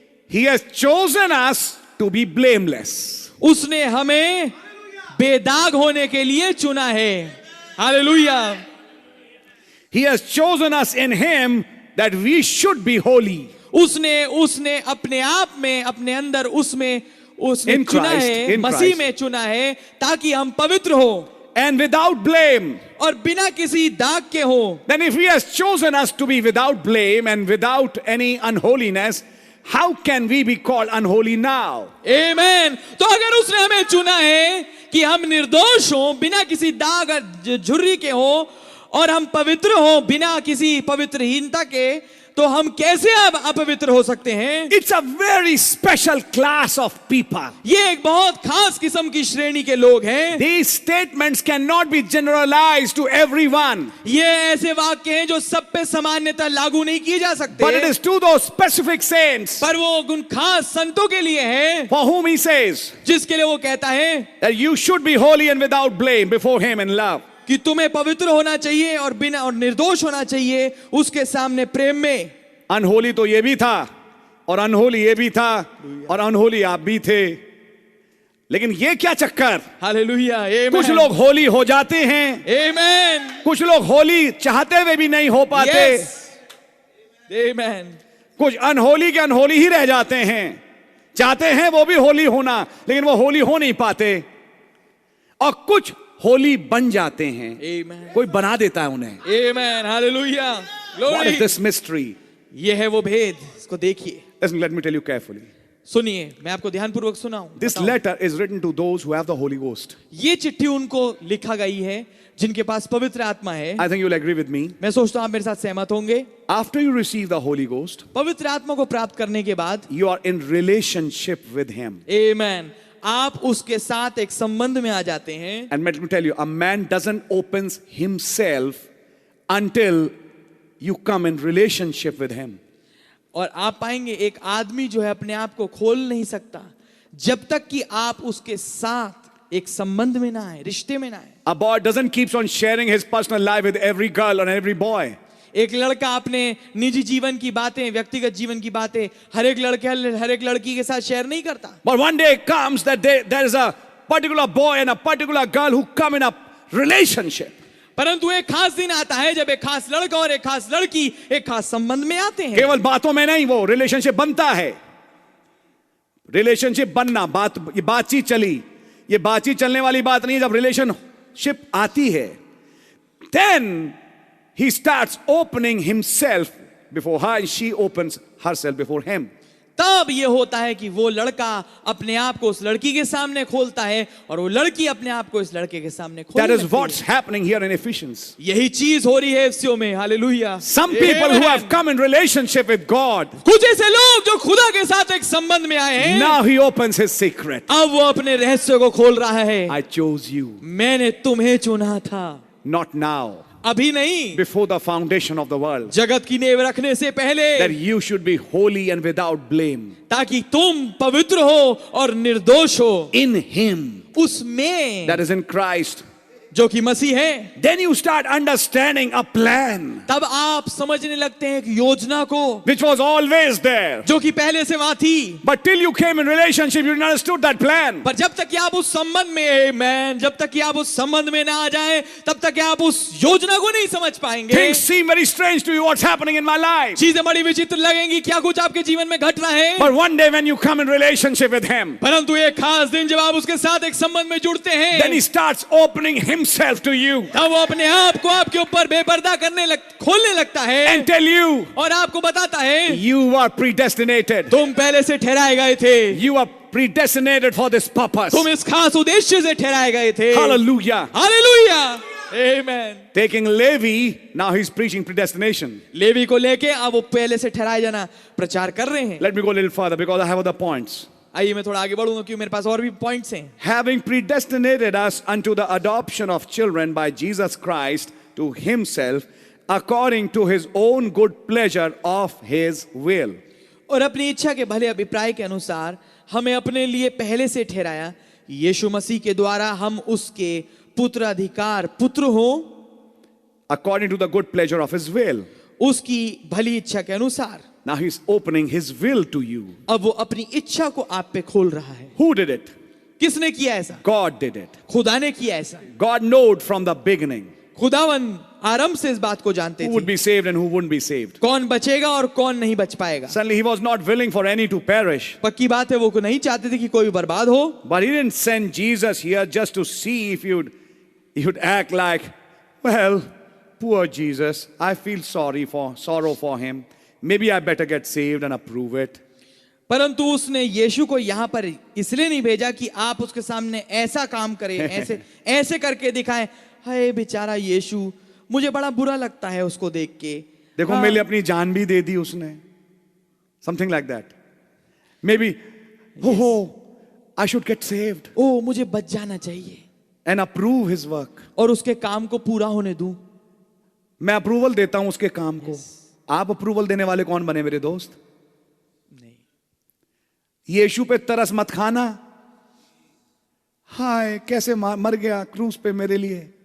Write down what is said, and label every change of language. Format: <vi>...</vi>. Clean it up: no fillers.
<en>He has chosen us to be blameless.</en> <hi>उसने हमें बेदाग होने के लिए चुना है। Hallelujah.</hi> <en>He has chosen us in Him that we should be holy.</en> <hi>उसने अपने आप में, अपने अंदर उसमें उसने</hi> <en>In</en> <hi>चुना</hi> <en>Christ,</en> <hi>है,</hi> <en>in</en> <hi>मसीह</hi> <en>Christ.</en> <hi>में चुना है ताकि हम पवित्र हो</hi> <en>And without blame.</en> <hi>और बिना किसी दाग के हो।</hi> <en>Then if He has chosen us to be without blame and without any unholiness, how can we be called unholy now?</en> <hi>आमेन। तो अगर उसने हमें चुना है कि हम निर्दोष हो, बिना किसी दाग झुर्री के हो और हम पवित्र हो बिना किसी पवित्रहीनता के, तो हम कैसे अब अपवित्र हो सकते हैं?</hi> <en>It's a very special class of people.</en> <hi>ये एक बहुत खास किस्म की श्रेणी के लोग हैं।</hi> <en>These statements cannot be generalized to everyone,</en> <hi>ये ऐसे वाक्य हैं जो सब पे सामान्यतः लागू नहीं किए जा सकते,</hi> <en>but it is to those specific saints</en> <hi>पर वो उन खास संतों के लिए है</hi> <en>for whom He says</en> <hi>जिसके लिए वो कहता है</hi> <en>that you should be holy and without blame before Him in love.</en> <hi>कि तुम्हें पवित्र होना चाहिए और बिना और निर्दोष होना चाहिए उसके सामने प्रेम में। अनहोली तो ये भी था और अनहोली ये भी था और अनहोली आप भी थे, लेकिन ये क्या चक्कर, हालेलुया। कुछ लोग होली हो जाते हैं, आमेन, कुछ लोग होली चाहते हुए भी नहीं हो पाते, आमेन। कुछ अनहोली के अनहोली ही रह जाते हैं, चाहते हैं वो भी होली होना लेकिन वो होली हो नहीं पाते, और कुछ होली बन जाते हैं, आमेन, कोई बना देता है उन्हें। आमेन, hallelujah,</hi> <en>What is</en> <hi>glory.</hi> <en>this mystery?</en> <hi>ये है वो भेद, इसको देखिए,</hi> <en>Listen, let me tell you carefully.</en> <hi>सुनिए, मैं आपको ध्यानपूर्वक सुनाऊं।</hi> <en>This</en> <hi>बताऊं।</hi> <en>letter is written to those who have the Holy Ghost.</en> <hi>ये चिट्ठी उनको लिखा गई है जिनके पास पवित्र आत्मा है।</hi> <en>I think you'll agree with me.</en> <hi>मैं सोचता हूं आप मेरे साथ सहमत होंगे।</hi> <en>After you receive the Holy Ghost,</en> <hi>पवित्र आत्मा को प्राप्त करने के बाद,</hi> <en>you are in relationship with Him.</en> <hi>आमेन, आप उसके साथ एक संबंध में आ जाते हैं।</hi> <en>And let me tell you, a man doesn't open himself until you come in relationship with Him.</en> <hi>और आप पाएंगे एक आदमी जो है अपने आप को खोल नहीं सकता जब तक कि आप उसके साथ एक संबंध में ना आए, रिश्ते में ना आए।</hi> <en>A boy doesn't keep on sharing his personal life with every girl or every boy.</en> <hi>एक लड़का अपने निजी जीवन की बातें, व्यक्तिगत जीवन की बातें हर एक लड़के हर एक लड़की के साथ शेयर नहीं करता।</hi> <en>But one day comes that there is a particular boy and a particular girl who come in a relationship.</en> <hi>परंतु एक खास दिन आता है जब एक खास लड़का और एक खास लड़की एक खास संबंध में आते हैं। केवल बातों में नहीं, वो रिलेशनशिप बनता है। रिलेशनशिप बनना, ये बातचीत चली, ये बातचीत चलने वाली बात नहीं है। जब रिलेशनशिप आती है,</hi> <en>then he starts opening himself before her and she opens herself before him.</en> <hi>तब ये होता है कि वो लड़का अपने आप को उस लड़की के सामने खोलता है और वो लड़की अपने आप को इस लड़के के सामने खोलती</hi> <en>That</en> <hi>है।</hi> <en>is what's happening here in Ephesians.</en> <hi>यही चीज हो रही है इफ्सियों में। Hallelujah.</hi> <en>Some people who have come in relationship with God,</en> <hi>कुछ ऐसे लोग जो खुदा के साथ एक संबंध में आए हैं,</hi> <en>now he opens his secret.</en> <hi>अब वो अपने रहस्य को खोल रहा है।</hi> <en>I chose you,</en> <hi>मैंने तुम्हें चुना था,</hi> <en>not now,</en> <hi>अभी नहीं,</hi> <en>before the foundation of the world,</en> <hi>जगत की नींव रखने से पहले,</hi> <en>that you should be holy and without blame</en> <hi>ताकि तुम पवित्र हो और निर्दोष हो</hi> <en>in him,</en> <hi>उसमें,</hi> <en>that is in Christ.</en> <hi>जो कि मसीह है,</hi> <en>then you start understanding a plan</en> <hi>तब आप समझने लगते हैं एक योजना को</hi> <en>which was always there.</en> <hi>जो कि पहले से वहां थी।</hi> <en>But till you came in relationship, you didn't understood that plan.</en> <hi>पर जब तक कि आप उस संबंध में, आमेन, जब तक कि आप उस संबंध में ना आ जाएं, तब तक कि आप उस योजना को नहीं समझ पाएंगे।</hi> <en>Things seem very strange to you. What's happening in my life?</en> <hi>चीजें बड़ी विचित्र लगेंगी, क्या कुछ आपके जीवन में घट रहा है।</hi> <en>But one day when you come in relationship with Him,</en> <hi>परंतु एक खास दिन जब आप उसके साथ एक संबंध में जुड़ते हैं,</hi> <en>then He starts opening Himself to you</en> <hi>तब वो अपने आप को आपके ऊपर बेपर्दा खोलने लगता है</hi> <en>and tell you,</en> <hi>और आपको बताता है</hi> <en>you are predestinated.</en> <hi>तुम पहले से ठहराए गए थे,</hi> <en>You are predestinated for this purpose.</en> <hi>तुम इस खास उद्देश्य से ठहराए गए थे।</hi> <en>Hallelujah.</en> <hi>हालेलुया, आमेन।</hi> <en>Taking Levi, now he's preaching predestination.</en> <hi>Levy को लेके अब वो पहले से ठहराए जाना प्रचार कर रहे हैं।</hi> <en>Let me go a little further because I have other points.</en> <hi>आइए मैं थोड़ा आगे बढ़ूंगा क्योंकि मेरे पास और भी पॉइंट्स हैं।</hi> <en>Having predestinated us unto the adoption of children by Jesus Christ to Himself, according to His own good pleasure of His will.</en> <hi>और अपनी इच्छा के भले अभिप्राय के अनुसार हमें अपने लिए पहले से ठहराया, यीशु मसीह के द्वारा हम उसके पुत्राधिकार पुत्र हो,</hi> <en>According to the good pleasure of His will.</en> <hi>उसकी भली इच्छा के अनुसार।</hi> <en>Now He's opening His will to you.</en> <hi>अब वो अपनी इच्छा को आप पे खोल रहा है।</hi> <en>Who did it?</en> <hi>किसने किया ऐसा?</hi> <en>God did it.</en> <hi>खुदा ने किया ऐसा।</hi> <en>God knew from the beginning</en> <hi>खुदावन आरंभ से इस बात को जानते</hi> <en>who would be saved and who wouldn't be saved.</en> <hi>कौन बचेगा और कौन नहीं बच पाएगा।</hi> <en>Suddenly He was not willing for any to perish.</en> <hi>पक्की बात है, वो को नहीं चाहते थे कि कोई बर्बाद हो।</hi> <en>But He didn't send Jesus here just to see if you'd act like, well, poor Jesus, I feel sorrow for him. Maybe I better get saved and approve it.</en> <hi>परंतु उसने यीशु को यहाँ पर इसलिए नहीं भेजा कि आप उसके सामने ऐसा काम करें, ऐसे करके दिखाएं, हाय बेचारा यीशु, मुझे बड़ा बुरा लगता है उसको देख के। देखो मेरे लिए अपनी जान भी दे दी उसने.</hi> <en>Something like that. Maybe, oh, I should get saved</en> <hi>ओ मुझे बच जाना चाहिए</hi> <en>and approve his work.</en> <hi>और उसके काम को पूरा होने दूं। मैं अप्रूवल देता हूं उसके काम को. आप अप्रूवल देने वाले कौन बने मेरे दोस्त? नहीं। यीशु पे तरस मत खाना. हाय कैसे मर गया क्रूस पे मेरे लिए.</hi>